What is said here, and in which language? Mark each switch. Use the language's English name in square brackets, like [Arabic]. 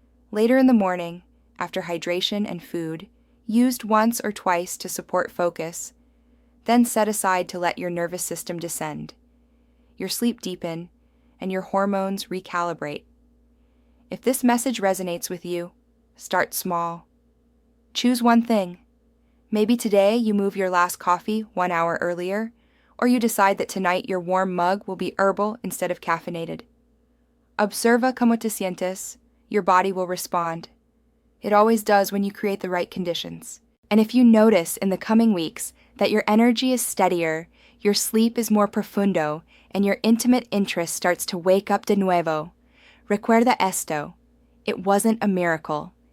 [English] Later in the morning, after hydration and food, used once or twice to support focus, then set aside to let your nervous system descend, your sleep deepen, and your hormones recalibrate. If this message resonates with you, start small. Choose one thing. Maybe today you move your last coffee 1 hour earlier, or you decide that tonight your warm mug will be herbal instead of caffeinated. [Spanish] Observa como te sientes. [English] Your body will respond. It always does when you create the right conditions. And if you notice in the coming weeks that your energy is steadier, your sleep is more [Spanish] profundo, [English] and your intimate interest starts to wake up [Spanish] de nuevo, recuerda esto: [English] it wasn't a miracle.